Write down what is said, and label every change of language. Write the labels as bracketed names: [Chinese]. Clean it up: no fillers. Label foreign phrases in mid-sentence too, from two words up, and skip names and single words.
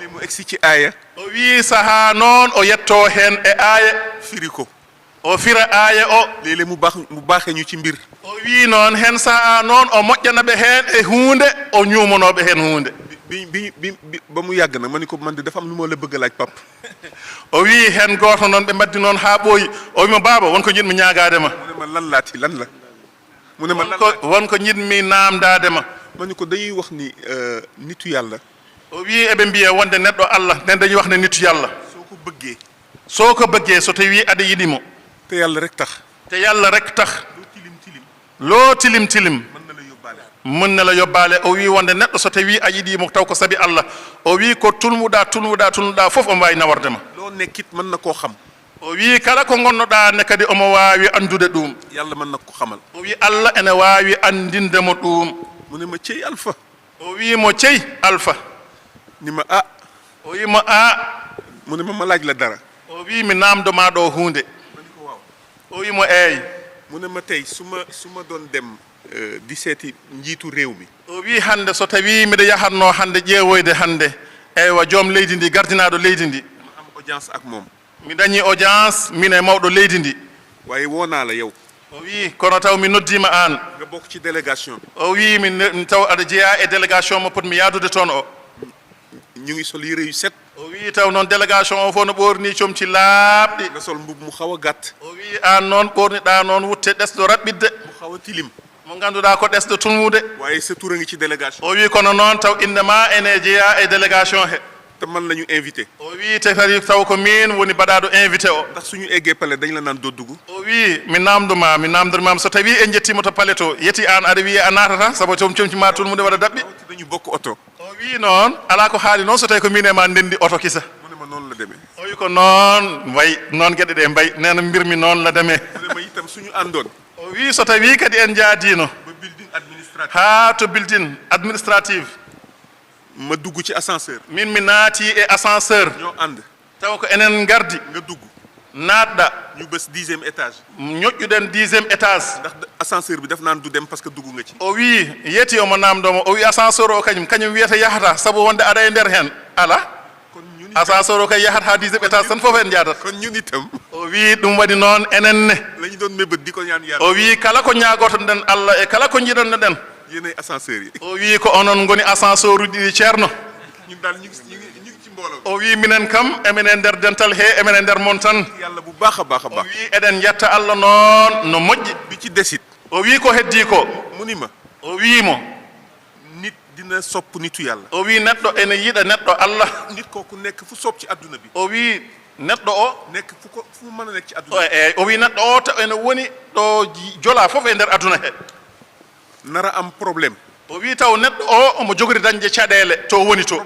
[Wolof] mu egsi ci aaya [Fula] o wi sahaa noon o yettoo heen e aaya [Wolof] firi ko [Fula] o fira aaya o [Wolof] léeg-léeg mu baaxee ñu ci mbir [Fula] o wi noon heen sahaa noon o moƴƴana ɓe heen e huunde o ñuumanooɓe heen huunde [Wolof] bi ba mu yàgg nag ma ni ko man de dafa am lu ma la bëgg a laaj pap [Fula] o wi heen gooto noon ɓe mbaddi noon haa ɓooyi o wima baaba wonko jiɗmi ñaagaade ma [Wolof] mu ne ma lan laati lan la mu ne ma lan [Fula] wonko jiɗmi naamdaade ma [Wolof] ma ni ko dañuy wax ni nitu yàlla [Fula] o wi eɓe mbiya wonde neɗɗo Allah nen dañuy wax ne nitu yàlla [Wolof] soo ko bëggee [Fula] so tawii aɗa yiɗi mo [Wolof] te yàlla rek tax loo tilim tilim mën na la yóbbaale mën na la yobbaale [Fula] o wi wonde neɗɗo so tawii a yiɗiimo taw ko sabi Allah o wi ko tulnuɗaa fof omo waawi naworde ma [Wolof] loo nekkit mën na koo xam [Fula] o wi kala ko ngonnoɗaa ne kadi omo waawi anndude ɗum [Wolof] yàlla mën na ko xamal [Fula] o wi Allah ene waawi anndinde mo ɗum [Wolof] mu ne ma cey alpha [Fula] o wi mo cey alpha [Wolof] ni ma [Fula] o wi mo [Wolof] mu ne ma laaj la dara [Fula] o wi mi naamdomaa ɗo huunde [Wolof] ma ni ko waaw [Fula] o wi mo eeyi [Wolof] mu ne ma tey su ma doon dem di seeti njiitu réew mi [Fula] o wi hannde so tawii miɗa yahatnoo hannde ƴeewoyde hannde eywa joom leydi ndi gardinaaɗo leydi ndi [Wolof] ma am audience ak moom [Fula] mi dañii audience min e mawɗo leydi ndi [Wolof] waaye woo naa la yow [Fula] o wi kono taw mi noddiima aan [Wolof] nga bokk ci délégation bi [Fula] o wi mi taw aɗa jeyaa e délégation mo potmi yaadude toon o [Wolof] ñu ngi sol yére yu set [Fula] o wi taw noon délégation o fof no ɓoornii comci laaɓɗi [Wolof] nga sol mbub mu xaw a gàtt [Fula] o wi aan noon ɓoorniɗaa noon wutte ɗesɗo raɓɓidde [Wolof] mu xaw a tilim [Fula] mo ngannduɗaa ko ɗesɗo tulmude [Wolof] waaye sa tur a ngi ci délégation [Fula] o wi kono noon taw inde ma ene jeyaa e délégation he [Wolof] te man la ñu invité [Fula] o wi te kadi taw ko min woni mbaɗaaɗo invité o [Wolof] ndax suñu eggee pale dañ la naan doddugu [Fula] o wi mi namdormama so tawii en jettiima to pale to yeti aan aɗa wiya a naatata sabu comci ma tulmude waɗa daɓɓi [Wolof] dañu bokk oto [Fula] o wi noon alaa ko haali noon so tawi ko min e ma ndenndi oto kisa [Wolof] mu ne ma noonu la demee [Fula] o wi ko noon wayi noon geɗe ɗe mbayi nena mbirmi noon la demee [Wolof] mu ne ma itam suñu àndoon [Fula] o wi so tawii kadi en jaadiino [Wolof] ba [English] building administration [Fula] ha to [English] building administrative [Wolof] ma dugg ci ascenseur [Fula] min mi naati e ascenseur [Wolof] ñoo ànd [Fula] taw ko enen gardi [Wolof] nga dugg [Fula] naatɗa [Wolof] ñu bës 10e étage [Fula] ñoƴƴuɗen 10e étage [Wolof] ndax ascenseur bi daf naan du dem [French] parce que [Wolof] dugg nga ci [Fula] o wi yeeti omo namdomo o wi ascenseur o kañum wiyata yahata sabu wonde aɗa e nder hen ala [Wolof] kon ñun [Fula] ascenseur o kay yahat ha 10e étage tan fof en jaadat [Wolof] kon ñun itam [Fula] o wi ɗum waɗi noon enen ne [Wolof] lañu doon mébét di ko ñaan yàlla [Fula] o wi kala ko ñagoto ɗen Allah e kala ko jiɗonno ɗen [Wolof] yéenay ascenseur yi [Fula] o wi ko onon goni ascenseur uji ɗi ceerno [Wolof] ñun daal ñu ngi ci mbooloo [Fula] o wi minen kam eminen nder dental he eminen nder mon tan [Wolof] yàlla bu baax a baax a [Fula] o [Wolof] baax [Fula] wi eɗen yetta Allah noon no moƴƴi [Wolof] bi ci desit [Fula] o wi ko heddi ko [Wolof] mu ni ma [Fula] o wiimo [Wolof] nit dina sopp nitu yàlla [Fula] o wi neɗɗo ene yiɗa neɗɗo Allah [Wolof] nit kooku nekk fu sopp ci adduna bi [Fula] o wi neɗɗo o [Wolof] nekk fu mu mën a nekk ci adduna [Fula] eyi o wi neɗɗo o to ene woni ɗo jola fof e nder aduna he [Wolof] nara am problème [Fula] o wi taw neɗɗo o omo jogori dañde caɗele to woni to